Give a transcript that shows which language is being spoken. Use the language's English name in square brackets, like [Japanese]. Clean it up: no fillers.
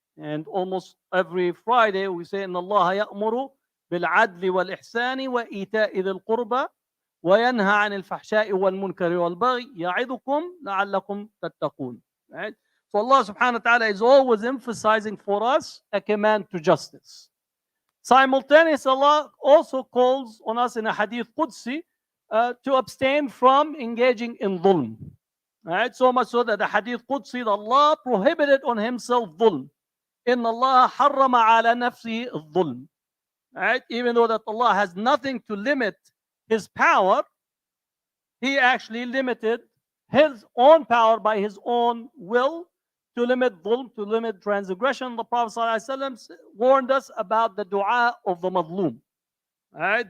[English] And almost every Friday we say, [Arabic] إن الله يأمر بالعدل والإحسان وإيتاء ذي القربى وينهى عن الفحشاء والمنكر والبغي يعظكم لعلكم تتقون. [English] Right? So Allah subhanahu wa ta'ala is always emphasizing for us a command to justice. Simultaneously, Allah also calls on us in a hadith Qudsi to abstain from engaging in dhulm. Right? So much so that the hadith Qudsi, Allah prohibited on himself dhulm. [Arabic] إن الله حرم على نفسه الظلم. [English] Right? Even though that Allah has nothing to limit his power, he actually limited his own power by his own will to limit dhulm, to limit transgression. The Prophet ﷺ warned us about the dua of the madlum. Right?